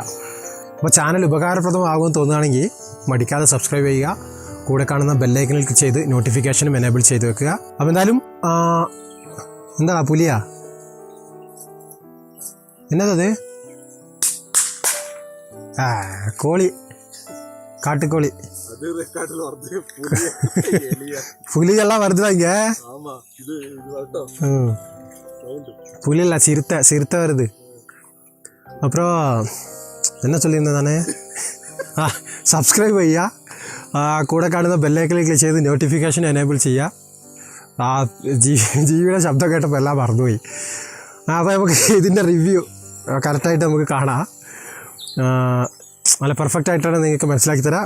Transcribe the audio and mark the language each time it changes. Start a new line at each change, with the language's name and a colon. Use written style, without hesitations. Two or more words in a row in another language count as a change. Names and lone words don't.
Malayalam: അപ്പോൾ ചാനൽ ഉപകാരപ്രദമാകുമെന്ന് തോന്നുകയാണെങ്കിൽ മടിക്കാതെ സബ്സ്ക്രൈബ് ചെയ്യുക. കൂടെ കാണുന്ന ബെല്ലൈക്കനിൽ ക്ലിക്ക് ചെയ്ത് നോട്ടിഫിക്കേഷനും എനേബിൾ ചെയ്ത് വെക്കുക. അപ്പോൾ എന്തായാലും എന്താ പുലിയാ? എന്നതത്? കോളി, കാട്ടുകോളി.
Tamil: புலியெல்லாம் வருதுடா இங்க. புலி இல்லை, சிறுத்தை வருது. அப்புறம் என்ன சொல்லியிருந்தேன் தானே?
Malayalam: സബ്സ്ക്രൈബ് ചെയ്യുക, കൂടെ കാണുന്ന ബെല്ലൈക്കനിൽ ക്ലിക്ക് ചെയ്ത് നോട്ടിഫിക്കേഷൻ എനേബിൾ ചെയ്യുക. ജീവിയുടെ ശബ്ദം കേട്ടപ്പോൾ എല്ലാം മറന്നുപോയി. അപ്പോൾ നമുക്ക് ഇതിൻ്റെ റിവ്യൂ കറക്റ്റായിട്ട് നമുക്ക് കാണാം. നല്ല പെർഫെക്റ്റ് ആയിട്ടാണ് നിങ്ങൾക്ക് മനസ്സിലാക്കി തരാം.